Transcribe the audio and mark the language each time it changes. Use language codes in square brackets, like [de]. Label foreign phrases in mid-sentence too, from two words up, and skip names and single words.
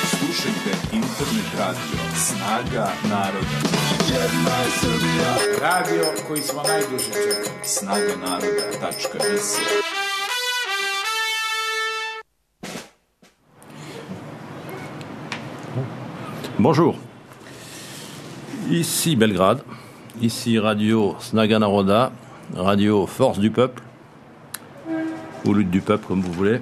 [sr] Slušajte internet radio Snaga naroda. Radio koji smo najduže čekali. snaganaroda.rs. [fr] Bonjour, ici Belgrade, ici Radio Snaga Naroda, Radio Force du Peuple, ou Lutte du Peuple comme vous voulez.